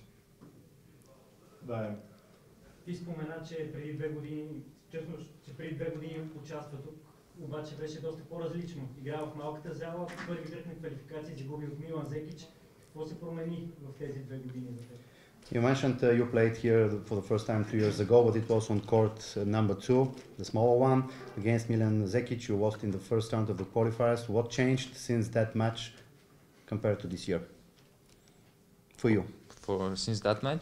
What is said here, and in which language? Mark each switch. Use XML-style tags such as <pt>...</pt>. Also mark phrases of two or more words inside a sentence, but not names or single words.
<bg>Да, Ти спомена, че преди 2 години, честно, че преди 2 години участва тук, обаче беше доста по-различно. Игра в малката зала, първи кръг на квалификации загуби от Милан Зекич. Какво се промени в тези 2 години за теб?</bg> <en>You mentioned you played here for the first time 3 years ago, but it was on court number 2, the smaller one, against Milan Zekic. You lost in the first round of the qualifiers. What changed since that match compared to this year for you? Since that match?</en>